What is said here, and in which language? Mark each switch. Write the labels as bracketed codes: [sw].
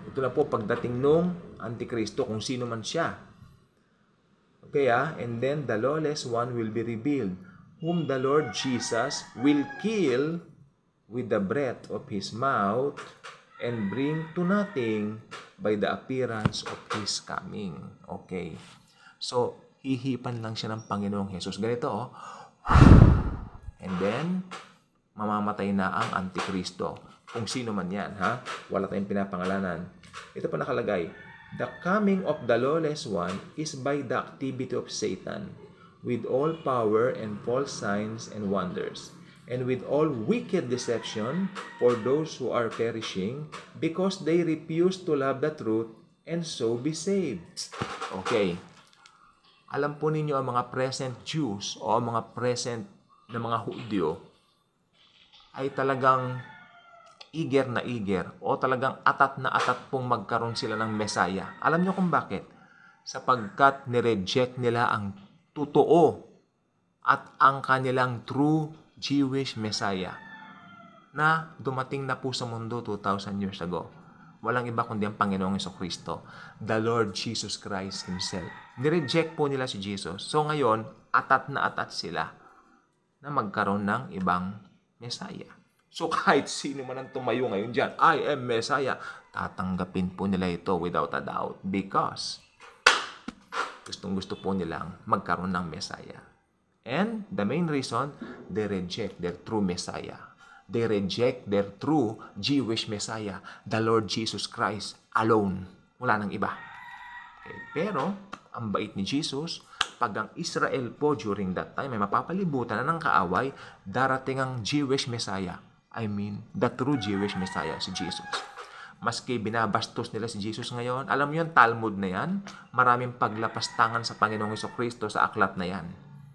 [tl] Ito na po pagdating nung Antikristo, kung sino man siya. [en] Okay, and then the lawless one will be revealed, whom the Lord Jesus will kill with the breath of His mouth and bring to nothing by the appearance of His coming. Okay. [tl] So, hihipan lang siya ng Panginoong Jesus. Ganito, oh. [en] And then, [tl] mamamatay na ang Antikristo. Kung sino man yan, ha? Wala tayong pinapangalanan. Ito pa nakalagay. [en] The coming of the lawless one is by the activity of Satan, with all power and false signs and wonders, and with all wicked deception for those who are perishing, because they refuse to love the truth and so be saved. Okay. [tl] Alam po ninyo ang mga present Jews o ang mga present na mga Hudyo ay talagang eager na eager o talagang atat na atat pong magkaroon sila ng Messiah. Alam niyo kung bakit? Sapagkat nireject nila ang totoo at ang kanilang true Jewish Messiah na dumating na po sa mundo 2,000 years ago. Walang iba kundi ang Panginoong Jesucristo, [en] the Lord Jesus Christ Himself. [tl] Nireject po nila si Jesus. So ngayon, atat na atat sila na magkaroon ng ibang Messiah. So kahit sino man ang tumayo ngayon dyan, [en] I am Messiah, [tl] tatanggapin po nila ito [en] without a doubt because [tl] gustong-gusto po nilang magkaroon ng Messiah. [en] And the main reason, they reject their true Messiah. They reject their true Jewish Messiah, the Lord Jesus Christ alone. [tl] Wala nang iba. [en] Okay. [tl] Pero, ang bait ni Jesus, pag ang Israel po during that time ay mapapalibutan na ng kaaway, darating ang Jewish Messiah. [en] I mean, the true Jewish Messiah, [tl] si Jesus. Maski binabastos nila si Jesus ngayon, alam niyo yung Talmud na yan, maraming paglapastangan sa Panginoong Jesucristo sa aklat na yan.